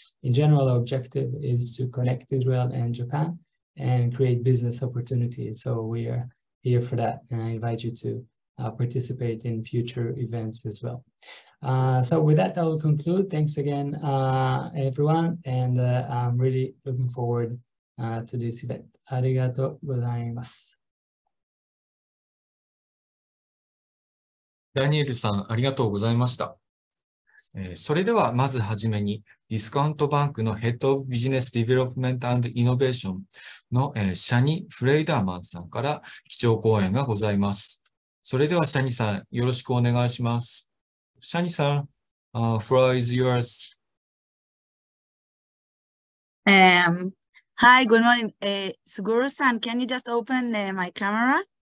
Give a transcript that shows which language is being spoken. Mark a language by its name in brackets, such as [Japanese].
[English] In general, our objective is to connect Israel and Japan and create business opportunities. So we are here for that. And I invite you to participate in future events as well. So with that, I will conclude. Thanks again, everyone. And I'm really looking forward to this event. [Japanese] ありがとうございます。ダニエルさん、ありがとうございました。それでは、まずはじめに、ディスカウントバンクのヘッドオブビジネスディベロップメント&イノベーションのシャニ・フレイダーマンさんから基調講演がございます。それでは、シャニさん、よろしくお願いします。 [English] シャニさん、floor is yours. Hi, good morning. Suguru-san, can you just open my camera?